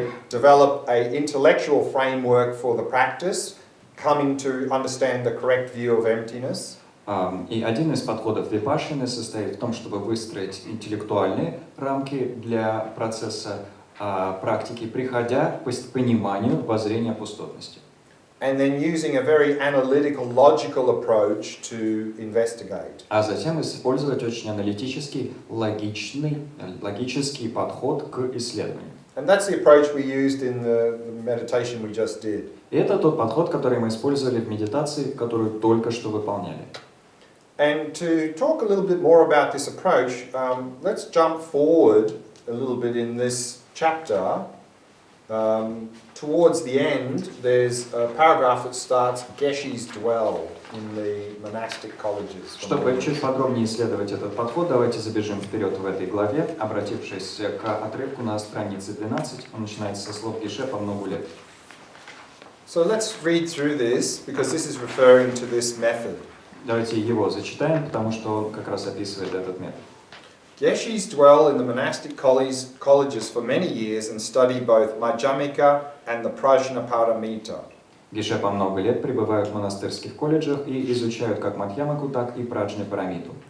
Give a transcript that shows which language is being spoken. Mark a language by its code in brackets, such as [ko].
[en] Develop a intellectual framework for the practice, coming to understand the correct view of emptiness. [ru] И один из подходов випашшаны состоит в том, чтобы выстроить интеллектуальные рамки для процесса практики, приходя к пониманию воззрения пустотности. [en] And then using a very analytical, logical approach to investigate. [ru] А затем использовать очень аналитический, логический подход к исследованию. [en] And that's the approach we used in the meditation we just did. [ru] И это тот подход, который мы использовали в медитации, которую только что выполняли. [en] And to talk a little bit more about this approach, let's jump forward a little bit in this chapter. Towards the end, there's a paragraph that starts Geshe's dwell in the monastic colleges. [ru] Чтобы чуть подробнее исследовать этот подход, давайте забежим вперед в этой главе, обратившись к отрывку на странице 12. Он начинается со слов Геше по многу лет. [en] So let's read through this, because this is referring to this method. [ru] Давайте его зачитаем, потому что он как раз описывает этот метод. [en] Geshe's dwell in the monastic colleges for many years and study both Madhyamika and the Prajnaparamita. [ru] Геше по много лет пребывают в монастырских колледжах и изучают как Мадхьямаку, так и Праджнапарамиту.